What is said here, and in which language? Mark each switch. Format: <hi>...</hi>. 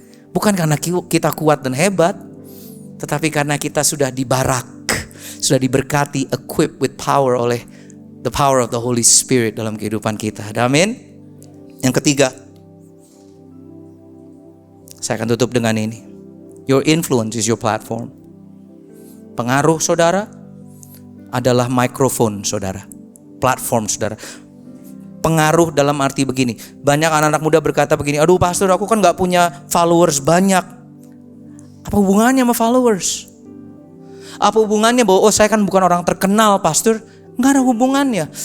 <id>Bukan karena kita kuat dan hebat, tetapi karena kita sudah dibarak, sudah diberkati,</id> <en>equipped with power</en> <id>oleh</id> <en>the power of the Holy Spirit</en> <id>dalam kehidupan kita. Amin. Yang ketiga, saya akan tutup dengan ini.</id> <en>Your influence is your platform.</en> <id>Pengaruh saudara adalah mikrofon saudara, platform saudara. Pengaruh dalam arti begini, banyak anak-anak muda berkata begini, aduh pastor aku kan gak punya followers banyak. Apa hubungannya sama followers? Apa hubungannya bahwa saya kan bukan orang terkenal pastor? Gak ada hubungannya.</id>